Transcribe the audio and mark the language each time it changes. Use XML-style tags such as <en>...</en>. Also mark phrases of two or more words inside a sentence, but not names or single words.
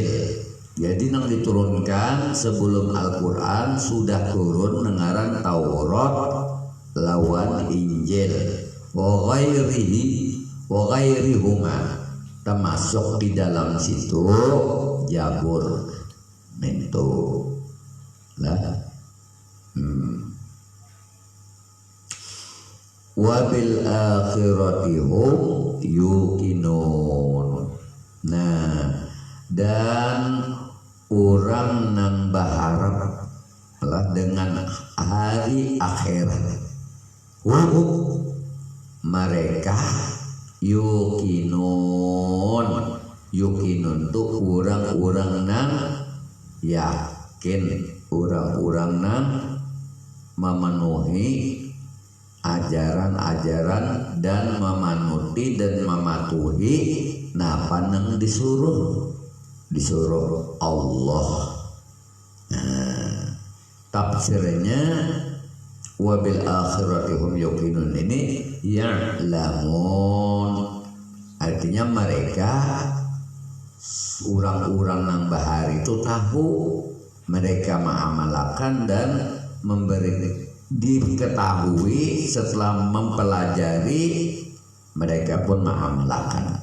<bjn>Jadi yang diturunkan sebelum Al-Quran sudah turun dengaran Taurat lawan Injil</bjn> <ar>وغيرهما,</ar> <bjn>termasuk di dalam situ Zabur itu lah.</bjn> <ar>وبالآخرة هم يوقنون.</ar> <bjn>Nah, dan orang nang berharap lah dengan hari akhirat. Mereka yuqinun. Yuqinun tuh orang-orang nang yakin, orang-orang nang memenuhi ajaran-ajaran dan memanuti dan mematuhi napa nang disuruh Allah. Nah, tafsirnya</bjn> <ar>وبالآخرة هم يوقنون</ar> <bjn>ini ya'lamun, artinya mereka orang-orang nang bahari itu tahu, mereka mengamalkan dan memberi diketahui setelah mempelajari, mereka pun mengamalkan.</bjn>